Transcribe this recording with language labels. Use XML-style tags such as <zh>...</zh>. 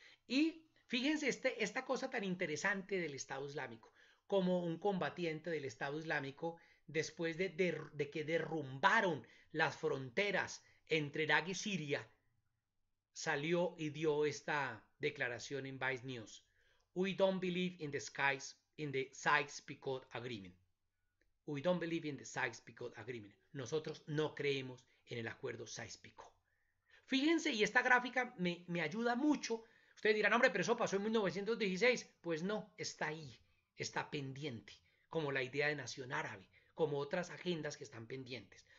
<es>Y fíjense esta cosa tan interesante del Estado Islámico, como un combatiente del Estado Islámico, después de que derrumbaron las fronteras entre Irak y Siria, salió y dio esta declaración en Vice News.</es> <en>We don't believe in the Sykes-Picot Agreement. We don't believe in the Sykes-Picot Agreement.</en> <es>Nosotros no creemos en el acuerdo Sykes-Picot. Fíjense, y esta gráfica me ayuda mucho. Ustedes dirán, hombre, pero eso pasó en 1916. Pues no, está ahí, está pendiente, como la idea de nación árabe, como otras agendas que están pendientes.</es>